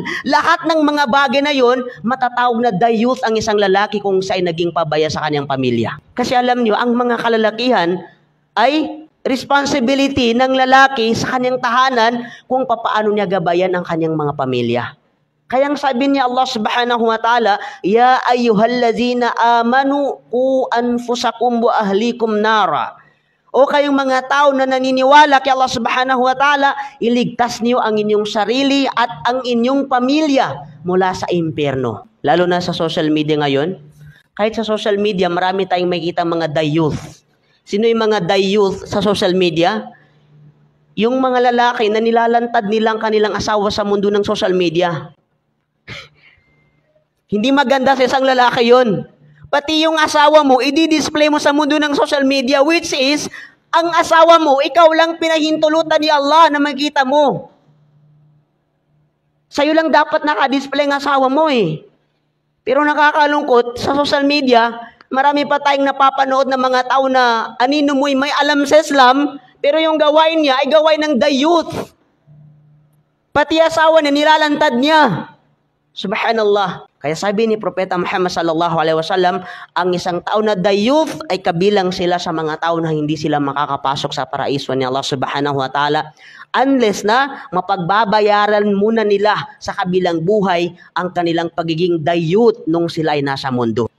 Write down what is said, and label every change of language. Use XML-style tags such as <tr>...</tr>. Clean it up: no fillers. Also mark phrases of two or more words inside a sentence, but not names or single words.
<tl>Lahat ng mga bagay na yon, matatawag na dayuth ang isang lalaki kung siya'y naging pabaya sa kanyang pamilya. Kasi alam niyo, ang mga kalalakihan ay responsibility ng lalaki sa kanyang tahanan kung papaano niya gabayan ang kanyang mga pamilya. Kaya ang sabi niya</tl> <ar>الله سبحانه وتعالى يا أيها الذين آمنوا قوا أنفسكم وأهليكم نارا.</ar> <tl>O kayong mga tao na naniniwala kay Allah</tl> <ar>سبحانه وتعالى,</ar> <tl>iligtas niyo ang inyong sarili at ang inyong pamilya mula sa impyerno. Lalo na sa</tl> <en>social media</en> <tl>ngayon. Kahit sa</tl> <en>social media,</en> <tl>marami tayong makikita mga dayuth. Sino yung mga dayuth sa</tl> <en>social media?</en> <tl>Yung mga lalaki na nilalantad nilang kanilang asawa sa mundo ng social media. Hindi maganda sa isang lalaki yun. Pati yung asawa mo, i-display mo sa mundo ng</tl> <en>social media, which is,</en> <tl>ang asawa mo, ikaw lang pinahintulutan ni Allah na makita mo. Sa'yo lang dapat naka-display ang asawa mo eh. Pero nakakalungkot, sa</tl> <en>social media,</en> <tl>marami pa tayong napapanood ng mga tao na anino mo'y may alam sa Islam, pero yung gawain niya ay gawain ng dayuth. Pati asawa niya, nilalantad niya. Subhanallah. Kaya sabi ni Propeta Muhammad</tl> <ar>صلى الله عليه وسلم,</ar> <tl>ang isang tao na dayuth ay kabilang sila sa mga tao na hindi sila makakapasok sa paraiso ni Allah</tl> <ar>سبحانه وتعالى</ar> <tl>unless na mapagbabayaran muna nila sa kabilang buhay ang kanilang pagiging dayuth nung sila ay nasa mundo.</tl>